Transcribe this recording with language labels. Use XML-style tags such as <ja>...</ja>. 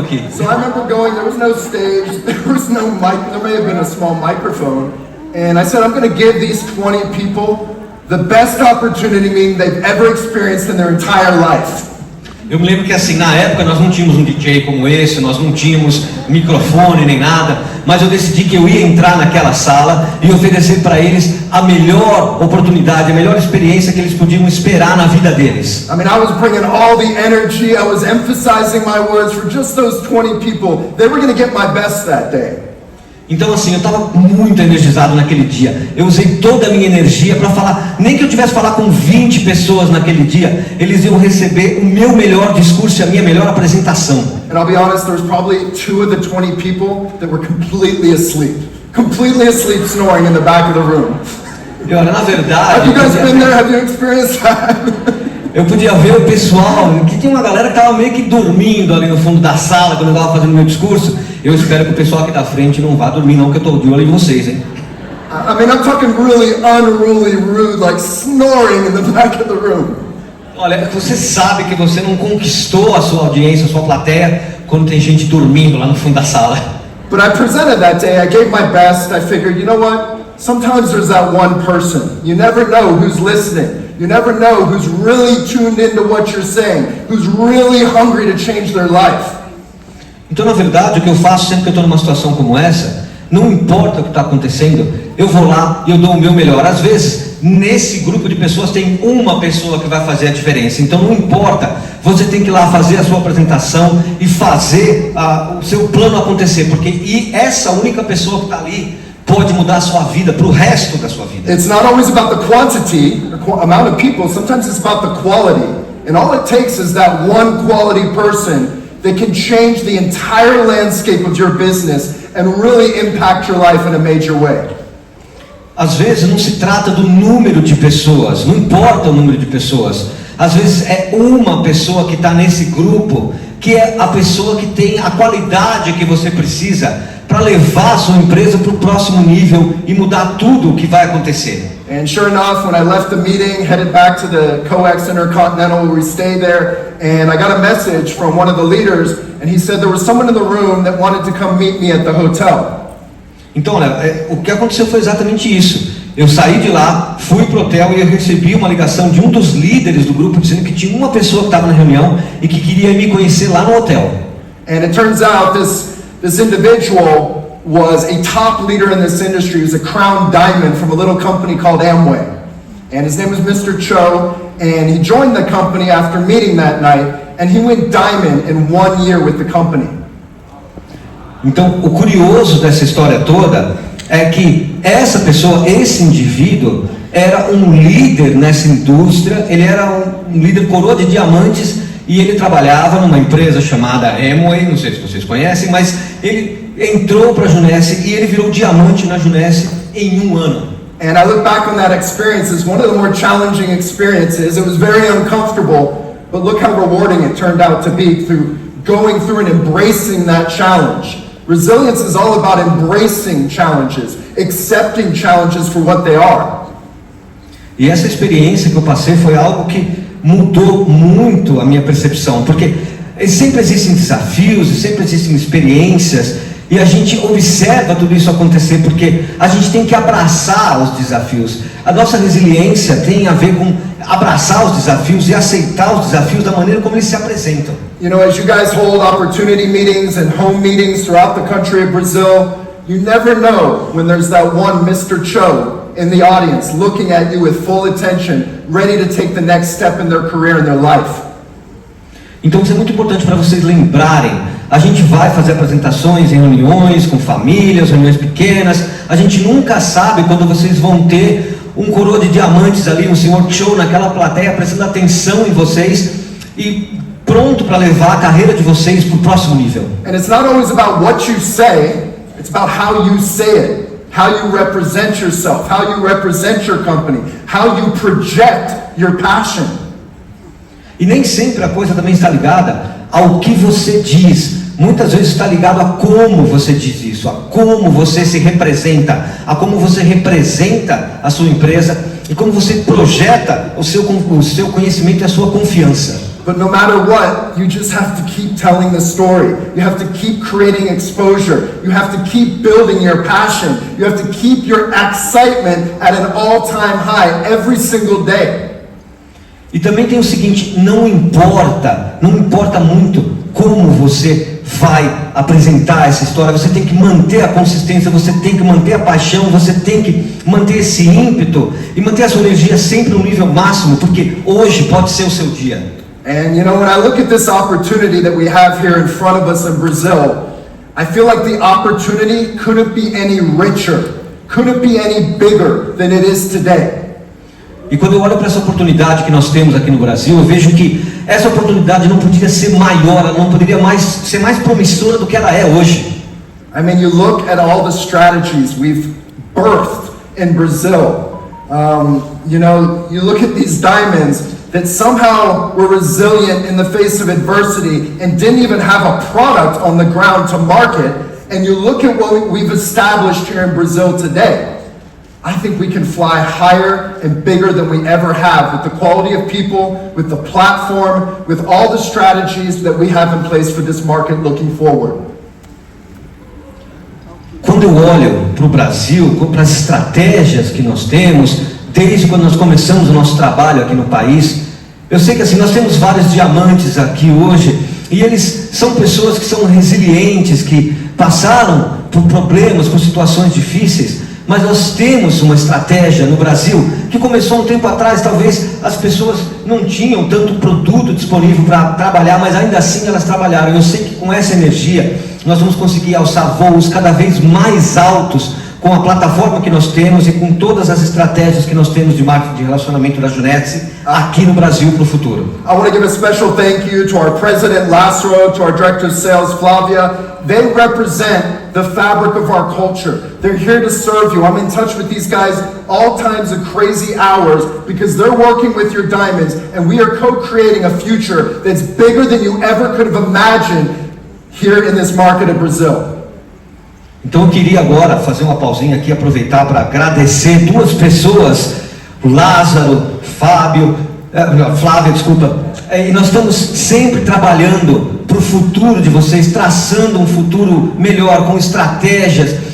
<en>So I remember going, there was no stage, there was no mic, there may have been a small microphone, and I said I'm going to give these 20 people the best opportunity meeting they've ever experienced in their entire life.</en> <pt>Eu me lembro que assim, na época nós não tínhamos um DJ como esse, nós não tínhamos microfone nem nada, mas eu decidi que eu ia entrar naquela sala e oferecer para eles a melhor oportunidade, a melhor experiência que eles podiam esperar na vida deles.</pt> <en>I mean, I was bringing all the energy, I was emphasizing my words for just those 20 people. They were going to get my best that day.</en> <pt>Então assim, eu estava muito energizado naquele dia. Eu usei toda a minha energia para falar, nem que eu tivesse que falar com 20 pessoas naquele dia, eles iam receber o meu melhor discurso e a minha melhor apresentação.</pt> <en>And I'll be honest, there was probably 2 of the 20 people that were completely asleep snoring in the back of the room.</en> <pt>E olha, na verdade,</pt> <en>Have you guys been there? Have you experienced that?</en> <pt>eu podia ver o pessoal, que tinha uma galera que estava meio que dormindo ali no fundo da sala quando eu estava fazendo meu discurso. Eu espero que o pessoal aqui da frente não vá dormir não, que eu estou de olho em vocês, hein?</pt> <en>I mean, I'm talking really unruly, rude, like snoring in the back of the room.</en> <pt>Olha, você sabe que você não conquistou a sua audiência, a sua plateia, quando tem gente dormindo lá no fundo da sala.</pt> <en>But I presented that day, I gave my best, I figured, you know what? Sometimes there's that one person. You never know who's listening. You never know who's really tuned into what you're saying, who's really hungry to change their life.</en> <pt>Então, na verdade, o que eu faço sempre que eu estou numa situação como essa, não importa o que está acontecendo, eu vou lá e eu dou o meu melhor. Às vezes, nesse grupo de pessoas tem uma pessoa que vai fazer a diferença. Então, não importa, você tem que ir lá fazer a sua apresentação e fazer o seu plano acontecer, porque essa única pessoa que está ali pode mudar a sua vida para o resto da sua vida.</pt> <en>It's not always about the quantity, amount of people, sometimes it's about the quality. And all it takes is that one quality person that can change the entire landscape of your business and really impact your life in a major way.</en> <pt>Às vezes não se trata do número de pessoas, não importa o número de pessoas. Às vezes é uma pessoa que está nesse grupo, que é a pessoa que tem a qualidade que você precisa para levar a sua empresa para o próximo nível e mudar tudo o que vai acontecer.</pt> <en>And sure enough, when I left the meeting, headed back to the COEX Intercontinental, where we stayed there, and I got a message from one of the leaders, and he said there was someone in the room that wanted to come meet me at the hotel.</en> <pt>Então, olha, o que aconteceu foi exatamente isso. Eu saí de lá, fui pro hotel e eu recebi uma ligação de um dos líderes do grupo dizendo que tinha uma pessoa que estava na reunião e que queria me conhecer lá no hotel.</pt> <en>And it turns out this individual was a top leader in this industry. He was a crown diamond from a little company called Amway. And his name was Mr. Cho, and he joined the company after meeting that night, and he went diamond in 1 year with the company.</en> <pt>Então, o curioso dessa história toda é que essa pessoa, esse indivíduo, era um líder nessa indústria, ele era um líder coroa de diamantes e ele trabalhava numa empresa chamada Amway, não sei se vocês conhecem, mas ele entrou para a Juness e ele virou diamante na Juness em 1 ano.</pt> <en>And I look back on that experience as one of the more challenging experiences. It was very uncomfortable, but look how rewarding it turned out to be through going through and embracing that challenge. Resilience is all about embracing challenges, accepting challenges for what they are.</en> <pt>E essa experiência que eu passei foi algo que mudou muito a minha percepção, porque sempre existem desafios, sempre existem experiências, e a gente observa tudo isso acontecer, porque a gente tem que abraçar os desafios. A nossa resiliência tem a ver com abraçar os desafios e aceitar os desafios da maneira como eles se apresentam.</pt> <en>You know, as you guys hold opportunity meetings and home meetings throughout the country of Brazil, You never know when there's that one Mr. Cho in the audience looking at you with full attention, ready to take the next step in their career and their life.</en> <pt>Então isso é muito importante para vocês lembrarem. A gente vai fazer apresentações em reuniões com famílias, reuniões pequenas. A gente nunca sabe quando vocês vão ter um coroa de diamantes ali, um senhor Cho naquela plateia prestando atenção em vocês e pronto para levar a carreira de vocês para o próximo nível.</pt> <en>And it's not always about what you say, it's about how you say it, how you represent yourself, how you represent your company, how you project your passion.</en> <pt>E nem sempre a coisa também está ligada ao que você diz. Muitas vezes está ligado a como você diz isso, a como você se representa, a como você representa a sua empresa e como você projeta o seu conhecimento e a sua confiança.</pt> <en>But no matter what, you just have to keep telling the story. You have to keep creating exposure. You have to keep building your passion. You have to keep your excitement at an all-time high every single day.</en> <pt>E também tem o seguinte, não importa muito como você vai apresentar essa história, você tem que manter a consistência, você tem que manter a paixão, você tem que manter esse ímpeto e manter a sua energia sempre no nível máximo, porque hoje pode ser o seu dia.</pt> <en>And you know, when I look at this opportunity that we have here in front of us in Brazil, I feel like the opportunity couldn't be any richer, couldn't be any bigger than it is today.</en> <pt>E quando eu olho para essa oportunidade que nós temos aqui no Brasil, eu vejo que essa oportunidade não poderia ser maior, ela não poderia ser mais promissora do que ela é hoje.</pt> <en>I mean, you look at all the strategies we've birthed in Brazil. You know, you look at these diamonds that somehow were resilient in the face of adversity and didn't even have a product on the ground to market. And you look at what we've established here in Brazil today. I think we can fly higher and bigger than we ever have with the quality of people, with the platform, with all the strategies that we have in place for this market looking forward.</en> <pt>Quando eu olho para o Brasil, para as estratégias que nós temos, desde quando nós começamos o nosso trabalho aqui no país, eu sei que assim, nós temos vários diamantes aqui hoje, e eles são pessoas que são resilientes, que passaram por problemas, por situações difíceis, mas nós temos uma estratégia no Brasil que começou um tempo atrás. Talvez as pessoas não tinham tanto produto disponível para trabalhar, mas ainda assim elas trabalharam. Eu sei que com essa energia nós vamos conseguir alçar voos cada vez mais altos com a plataforma que nós temos e com todas as estratégias que nós temos de marketing de relacionamento da Junetsi aqui no Brasil para o futuro.</pt> <en>I want to give a special thank you to our president Lázaro, to our director of sales Flavia. They represent the fabric of our culture. They're here to serve you. I'm in touch with these guys all times of crazy hours because they're working with your diamonds, and we are co-creating a future that's bigger than you ever could have imagined here in this market of Brazil.</en> <pt>Então eu queria agora fazer uma pausinha aqui, aproveitar para agradecer duas pessoas, o Lázaro, Flávia, desculpa. E nós estamos sempre trabalhando para o futuro de vocês, traçando um futuro melhor, com estratégias.</pt>